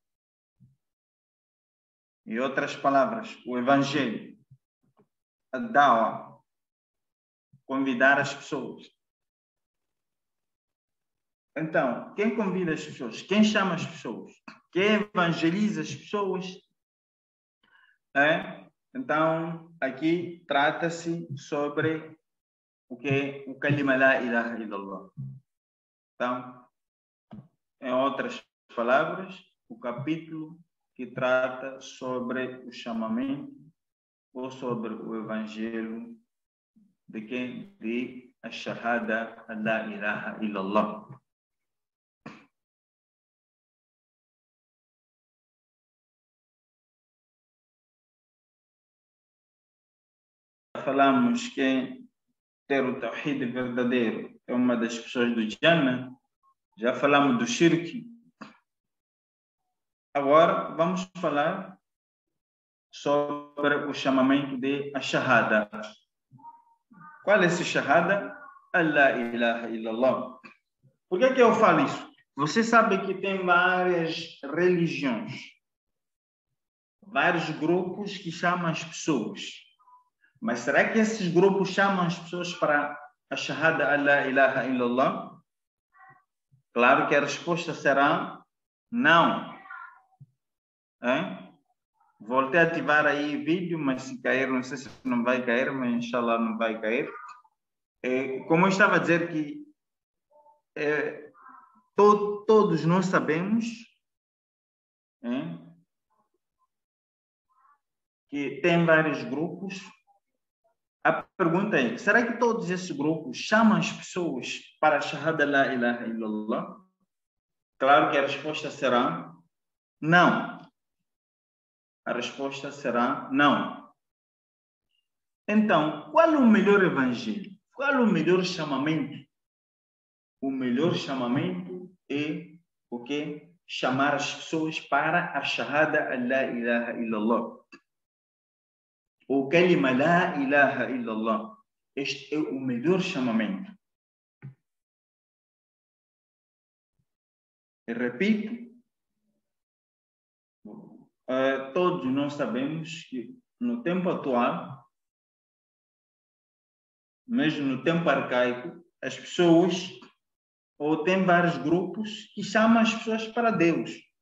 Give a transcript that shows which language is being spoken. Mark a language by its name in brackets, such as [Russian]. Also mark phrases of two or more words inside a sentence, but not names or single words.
[Portuguese] Em outras palavras, o evangelho, a dawa, convidar as pessoas. Então, quem convida as pessoas? Quem chama as pessoas? Quem evangeliza as pessoas? Então, aqui trata-se sobre o que o [Arabic] كلمة لا إله إلا الله. [Portuguese] Então, em outras palavras, o capítulo que trata sobre o chamamento ou sobre o evangelho de quem? De a [Arabic] شهادة لا إله إلا الله. [Portuguese] Falamos que ter o tawhid verdadeiro é uma das pessoas do Jannah. Já falamos do shirk. Agora vamos falar sobre o chamamento de a shahada. Qual é esse shahada? [Arabic] لا إله إلا الله. [Portuguese] Por que eu falo isso? Você sabe que tem várias religiões, vários grupos que chamam as pessoas. Mas será que esses grupos chamam as pessoas para a [Arabic] شهادة لا إله إلا الله? [Portuguese] Claro que a resposta será não. Voltei a ativar aí o vídeo, mas se cair, não sei se não vai cair, mas inshallah não vai cair. Como eu estava a dizer que todos nós sabemos que tem vários grupos. A pergunta é, será que todos esses grupos chamam as pessoas para a [Arabic] شهادة لا إله إلا الله? [Portuguese] Claro que a resposta será não. A resposta será não. Então, qual é o melhor evangelho? Qual é o melhor chamamento? O melhor chamamento é o quê? Chamar as pessoas para a [Arabic] شهادة لا إله إلا الله. [Portuguese] O [Arabic] كلمة لا إله إلا الله. [Portuguese] Este é o melhor chamamento. Eu repito, todos nós sabemos que no tempo atual, mesmo no tempo arcaico, as pessoas, ou tem vários grupos que chamam as pessoas para Deus.